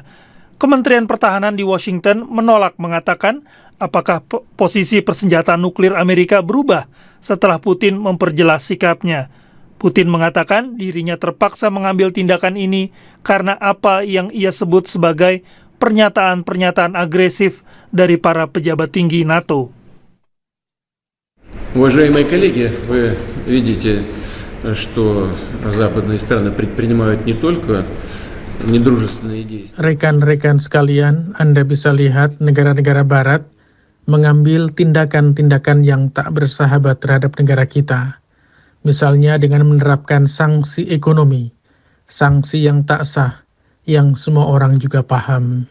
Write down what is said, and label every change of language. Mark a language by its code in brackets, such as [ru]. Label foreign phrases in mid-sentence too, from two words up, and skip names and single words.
[id] Kementerian Pertahanan di Washington menolak, mengatakan apakah posisi persenjataan nuklir Amerika berubah setelah Putin memperjelas sikapnya. Putin mengatakan dirinya terpaksa mengambil tindakan ini karena apa yang ia sebut sebagai pernyataan-pernyataan agresif dari para pejabat tinggi NATO. [ru] Уважаемые коллеги, вы видите, что западные страны предпринимают не только недружественные действия. [id] Rekan-rekan sekalian, Anda bisa lihat negara-negara barat mengambil tindakan-tindakan yang tak bersahabat terhadap negara kita. Misalnya dengan menerapkan sanksi ekonomi, sanksi yang tak sah, yang semua orang juga paham.